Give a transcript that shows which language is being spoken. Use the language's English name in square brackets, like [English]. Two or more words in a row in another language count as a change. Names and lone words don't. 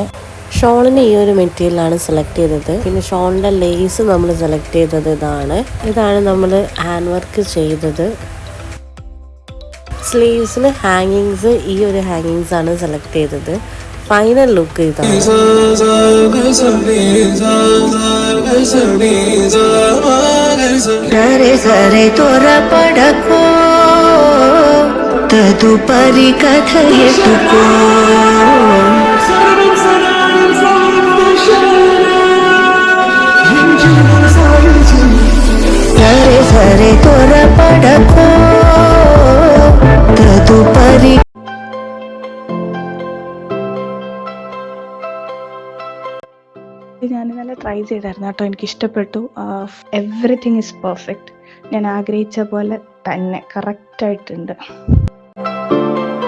[Malayalam] ഷോളിന് ഈ ഒരു മെറ്റീരിയലാണ് സെലക്ട് ചെയ്തത്. പിന്നെ ഷോളിൻ്റെ ലേസ് നമ്മൾ സെലക്ട് ചെയ്തത് ഇതാണ് നമ്മൾ [English] hand work [Malayalam] ചെയ്തത്. സ്ലീവ്സിന് ഹാങ്ങിങ്സ് ഈ ഒരു ഹാങ്ങിങ്സ് ആണ് സെലക്ട് ചെയ്തത്. [English] final look [Malayalam] ഇതാണ്. [Telugu] తదుపరి కథ ఎటుకో సరే సరే త్వరపడకో తదుపరి. [Malayalam] ഞാൻ നല്ല ട്രൈ ചെയ്തായിരുന്നു കേട്ടോ. എനിക്കിഷ്ടപ്പെട്ടു. [English] Everything is perfect. [Malayalam] ഞാൻ ആഗ്രഹിച്ച പോലെ തന്നെ കറക്റ്റായിട്ടുണ്ട്.